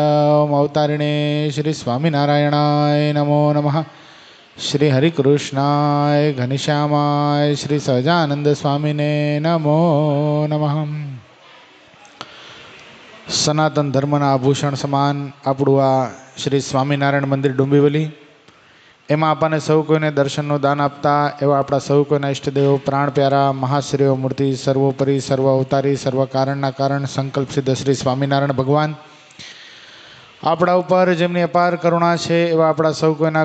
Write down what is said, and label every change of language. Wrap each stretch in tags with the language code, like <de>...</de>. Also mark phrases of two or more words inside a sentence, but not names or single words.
<sa>अवतारिणे श्री स्वामिनारायणाय नमो नमः। श्री हरिकृष्णाय घनश्यामाय श्री सहजानंद स्वामीने नमो नमः।</sa> <gu>સનાતન ધર્મના આભૂષણ સમાન આપણું આ શ્રી સ્વામિનારાયણ મંદિર ડુંબીવલી, એમાં આપણને સૌ કોઈને દર્શનનું દાન આપતા એવા આપણા સૌ કોઈના ઈષ્ટદેવ પ્રાણ પ્યારા મહાશ્રેય મૂર્તિ સર્વોપરી સર્વ અવતારી સર્વ કારણના કારણ સંકલ્પ સિદ્ધ શ્રી સ્વામિનારાયણ ભગવાન આપણા ઉપર જેમની અપાર કરુણા છે એવા આપણા સૌ કોઈના</gu>